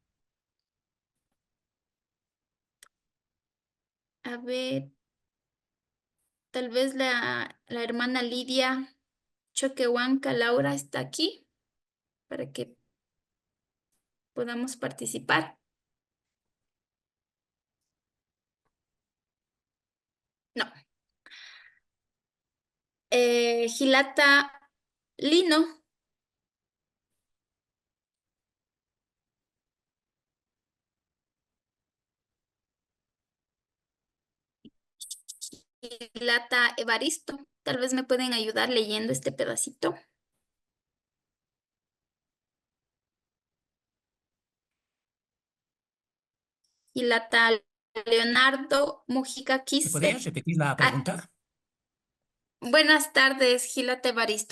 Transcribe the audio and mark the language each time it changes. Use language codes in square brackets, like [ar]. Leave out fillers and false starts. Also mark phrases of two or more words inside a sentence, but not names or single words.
[es] A ver, tal vez la hermana Lidia Choquehuanca Laura está aquí para que podamos participar. No. Gilata Lino. Gilata Evaristo. Tal vez me pueden ayudar leyendo este pedacito. Gilata Leonardo Mujica Quispe. ¿Podrías repetir la pregunta? Buenas tardes, Gilata Evaristo.